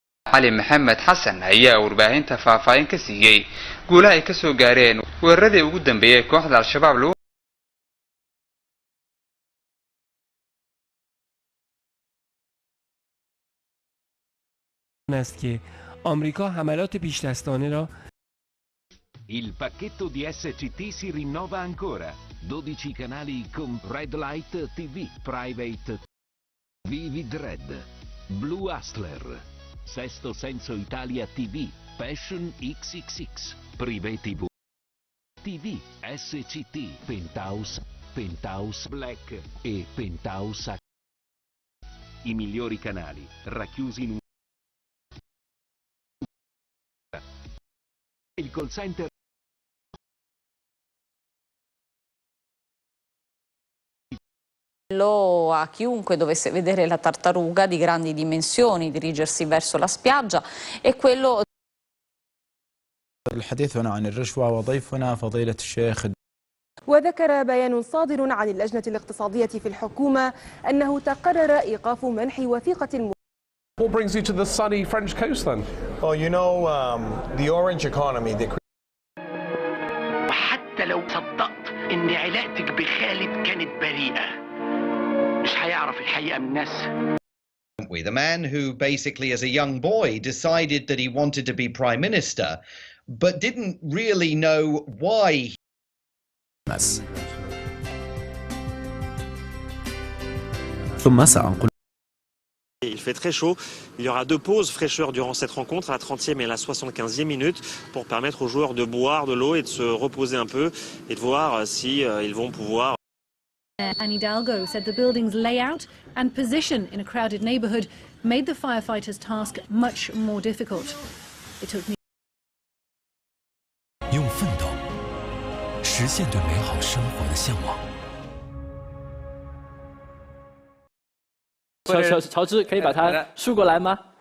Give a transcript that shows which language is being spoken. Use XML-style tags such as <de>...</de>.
<so>cali maxamed xasan ayaa warbaahinta faahfaahin ka siiyey guulaha ay ka soo gaareen weeraradii ugu dambeeyay kooxda al-shabaab lagu</so> <fa>است که آمریکا حملات پیش‌دستانه را</fa> <it>Il pacchetto di SCT si rinnova ancora. 12 canali con Red Light TV, Private, Vivid Red, Blue Hustler, Sesto Senso Italia TV, Passion XXX, Privé TV, TV, SCT, Penthouse, Penthouse Black e Penthouse H. I migliori canali, racchiusi in un... Il call center a chiunque dovesse vedere la tartaruga di grandi dimensioni dirigersi verso la spiaggia e quello</it> <ar>الحديث هنا عن الرشوة وضيفنا فضيلة الشيخ. وذكر بيان صادر عن اللجنة الاقتصادية في الحكومة أنه تقرر إيقاف منح وثيقة</ar> <en>What brings you to the sunny French coast then? Well, you know, the orange economy.</en> <ar>وحتى لو صدقت إن علاقتك بخالد كانت بريئة مش هيعرف الحقيقة من الناس.</ar> <en>The man who basically as a young boy decided that he wanted to be prime minister but didn't really know why.</en> <ar>ثم سأنقل.</ar> <fr>Il fait très chaud. Il y aura 2 pauses fraîcheur durant cette rencontre, à la 30e et à la 75e minute, pour permettre aux joueurs de boire de l'eau et de se reposer un peu et de voir si ils vont pouvoir.</fr> <en>Anne Hidalgo said the building's layout and position in a crowded neighborhood made the firefighters' task much more difficult. It took me</en> <zh>用奋斗实现对美好生活的向往。乔治，可以把它竖过来吗？</zh>